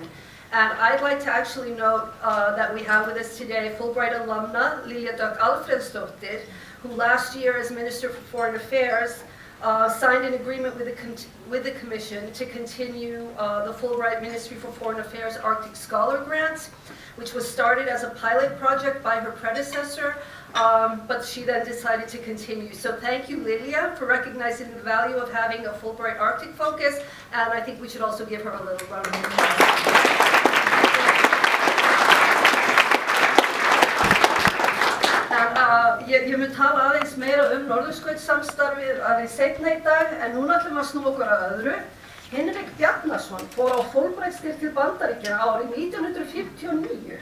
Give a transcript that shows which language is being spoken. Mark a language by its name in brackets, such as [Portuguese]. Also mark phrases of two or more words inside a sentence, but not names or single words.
[English] And I'd like to actually note that we have with us today Fulbright alumna Lilja Dögg Alfredsdóttir, who last year as Minister for Foreign Affairs signed an agreement with the Commission to continue the Fulbright Ministry for Foreign Affairs Arctic Scholar Grants, which was started as a pilot project by her predecessor, but she then decided to continue. So thank you, Lilja, for recognizing the value of having a Fulbright Arctic focus, and I think we should also give her a little round of applause. [Icelandic] Ég mun tala aðeins meira Norðurskautssamstarfið aðeins seinna í dag, en núna ætlum við að snúa okkur að öðru. Hinrik Bjarnason fór á Fulbright-styrk til Bandaríkjanna árið 1959.